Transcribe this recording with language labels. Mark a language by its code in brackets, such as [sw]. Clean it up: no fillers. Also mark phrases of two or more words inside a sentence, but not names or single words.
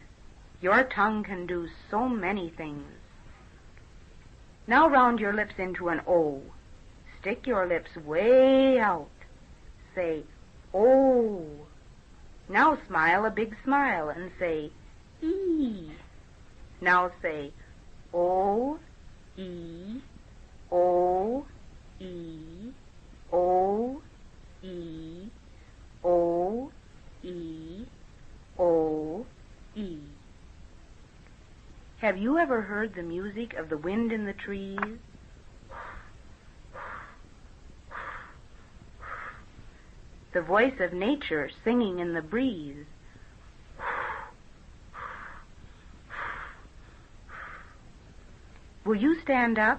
[en] Your tongue can do so many things. Now round your lips into an O. Stick your lips way out. Say, O. Now smile a big smile and say, E. Now say, O, E, O, E, O, E, O, E, O, E. Have you ever heard the music of the wind in the trees? The voice of nature singing in the breeze. Will you stand up?